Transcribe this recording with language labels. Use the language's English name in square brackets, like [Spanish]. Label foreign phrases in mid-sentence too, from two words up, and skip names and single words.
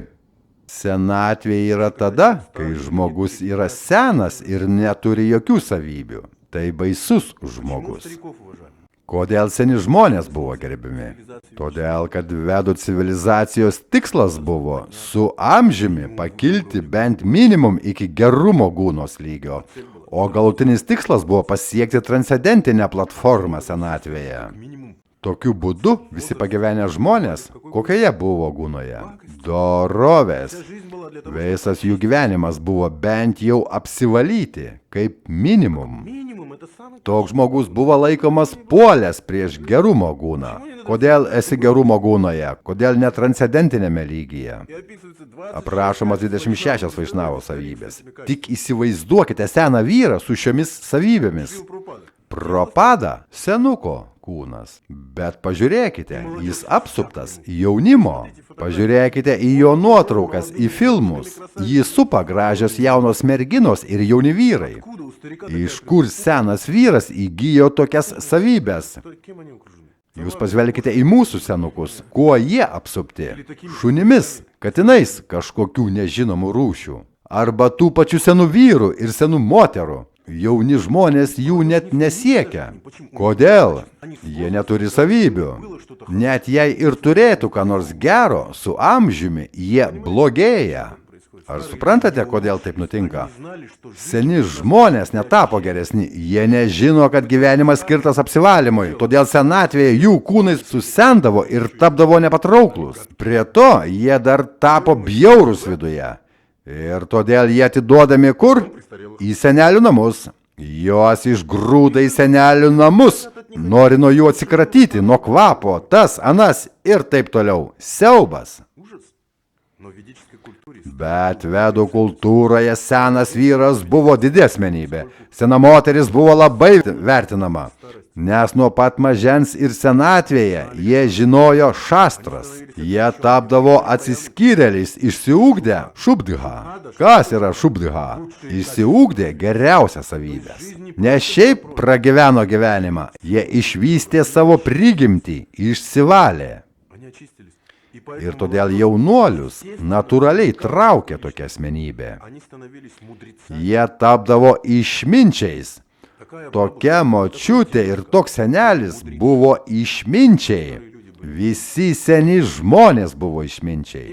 [Lithuanian] Senatvė yra tada, kai žmogus yra senas ir neturi jokių savybių. Tai baisus žmogus. [Russian] Стариков уважали. [Lithuanian] Kodėl seni žmonės buvo gerbiami? Todėl, kad vedų civilizacijos tikslas buvo su amžiumi pakilti bent minimum iki gerumo gūnos lygio, o galutinis tikslas buvo pasiekti transcendentinę platformą senatvėje. [Russian] Минимум. [Lithuanian] Tokiu būdu visi pagyvenę žmonės, kokioje buvo gūnoje? Dorovės. [Russian] Жизнь была для того, [Lithuanian] Visas jų gyvenimas buvo bent jau apsivalyti, kaip minimum. [Russian] минимум это самый [Lithuanian] Toks žmogus buvo laikomas puolęs prieš gerumo gūną. Kodėl esi gerumo gūnoje? Kodėl ne transcendentinėme lygyje? [Russian] и описывается 20 [Lithuanian] Aprašomas 26 vaišnavo savybės. Tik įsivaizduokite seną vyrą su šiomis savybėmis. [Russian] Прабхупада. [Lithuanian] Propada senuko kūnas. Bet pažiūrėkite, jis apsuptas jaunimo. Pažiūrėkite į jo nuotraukas, į filmus. Jį supa gražios jaunos merginos ir jauni vyrai. [Russian] Откуда у старика [Lithuanian] Iš kur senas vyras įgyjo tokias savybės? [Russian] кем они окружены? [Lithuanian] Jūs pažvelkite į mūsų senukus. Kuo jie apsupti? Šunimis, katinais kažkokių nežinomų rūšių. Arba tų pačių senų vyrų ir senų moterų. Jauni žmonės jų net nesiekia. Kodėl? Jie neturi savybių. Net jei ir turėtų ką nors gero, su amžiumi jie blogėja. Ar suprantate, kodėl taip nutinka? [Russian] Знали, что [Lithuanian] Seni žmonės netapo geresni, jie nežino, kad gyvenimas skirtas apsivalymui, todėl senatvėje jų kūnai susendavo ir tapdavo nepatrauklus. Prie to jie dar tapo bjaurūs viduje. Ir todėl jie atiduodami kur? Į senelių namus. Juos išgrūda į senelių namus. Nori nuo jų atsikratyti, nuo kvapo, tas, anas ir taip toliau. Siaubas. [Russian] ужас. Но в ведической культуре [Lithuanian] Bet vedų kultūroje senas vyras buvo didesmenybė. Sena moteris buvo labai vertinama, nes nuo pat mažens ir senatvėje jie žinojo šastras. Jie tapdavo atsiskyrėliais, išsiugdę šubdha. Kas yra šubdha? Išsiugdė geriausias savybės. Ne šiaip pragyveno gyvenimą, jie išvystė savo prigimtį, išsivalė. [Russian] они очистились. И [Lithuanian] Ir [Russian] поэтому [Lithuanian] todėl jaunuolius natūraliai traukė tokia asmenybė. [Russian] они становились мудрецами. [Lithuanian] Jie tapdavo išminčiais. [Russian] Такая [Lithuanian] Tokia močiutė ir toks senelis buvo išminčiai. Visi seni žmonės buvo išminčiai.